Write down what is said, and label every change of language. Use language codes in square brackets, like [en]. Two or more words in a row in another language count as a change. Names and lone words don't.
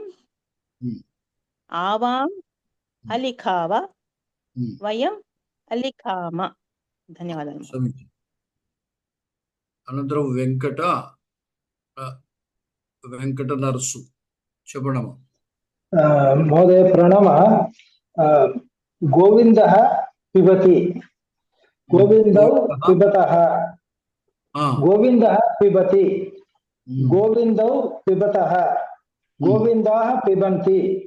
[sa] ఉమ్, ఆవాం అలిఖావ ఉమ్. వయం అలిఖామ. ధన్యవాదాలు. [te] సమీచీనం. అనంతరం వెంకట నరసు చెప్పడము. [sa] महोदय प्रणव। गोविन्दः पिबति गोविन्दौ पिबतः गोविन्दः पिबति गोविन्दौ पिबतः गोविन्दाः पिबन्ति